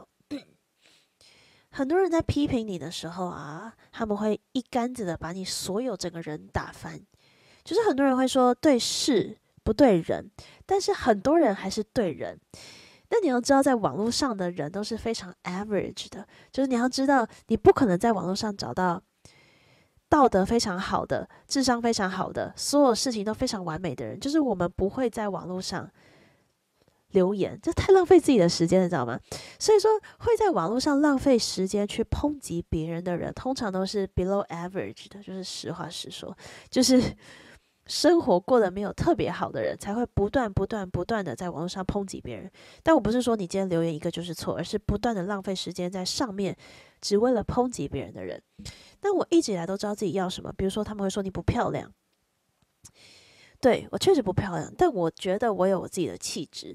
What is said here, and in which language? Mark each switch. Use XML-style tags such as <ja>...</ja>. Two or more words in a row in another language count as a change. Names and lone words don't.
<zh>很多人在批評你的時候啊，他們會一竿子的把你所有整個人打翻，就是很多人會說對事不對人，但是很多人還是對人。但你要知道，在網絡上的人都是非常 average 的，就是你要知道你不可能在網絡上找到道德非常好的、智商非常好的、所有事情都非常完美的人，就是我們不會在網絡上留言，這太浪費自己的時間了，你知道嗎？所以說，會在網絡上浪費時間去抨擊別人的人，通常都是</zh> <en>below average</en> <zh>的，就是實話實說，就是生活過得沒有特別好的人，才會不斷的在網絡上抨擊別人。但我不是說你今天留言一個就是錯，而是不斷的浪費時間在上面，只為了抨擊別人的人。但我一直以來都知道自己要什麼，比如說他們會說你不漂亮，對，我確實不漂亮，但我覺得我有我自己的氣質。</zh>